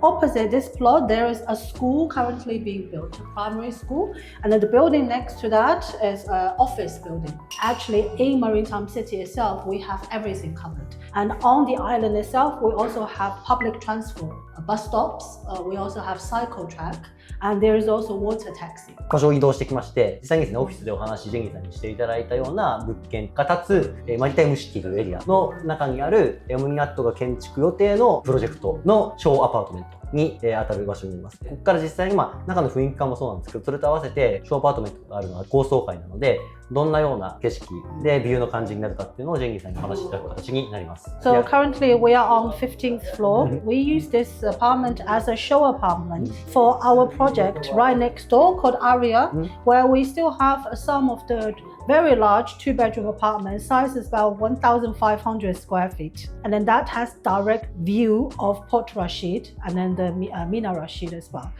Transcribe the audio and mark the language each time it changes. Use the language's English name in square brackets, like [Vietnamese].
[English] Opposite this plot, there is a school currently being built, a primary school, and then the building next to that is an office building. Actually, in Maritime City itself, we have everything covered. And on the island itself, we also have public transport, bus stops, we also have cycle track, and there is also water taxi. [Japanese] 場所を移動してきまして、実際にですね、オフィスでお話、ジェニーさんにしていただいたような物件が立つ、マリタイムシティというエリアの中にある、OMNIYATが建築予定のプロジェクトのショーアパートメントに、当たる場所になります。ここから実際に中の雰囲気感もそうなんですけど、それと合わせてショーアパートメントがあるのは高層階なので、どんなような景色でビューの感じになるかっていうのをジェニーさんにお話しいただく形になります。 [English] So currently we are on 15th floor. We use this apartment as a show apartment for our project right next door called Aria, where we still have some of the very large two-bedroom apartment. Size is about 1,500 square feet. And then that has direct view of Port Rashid and then the Mina Rashid as well.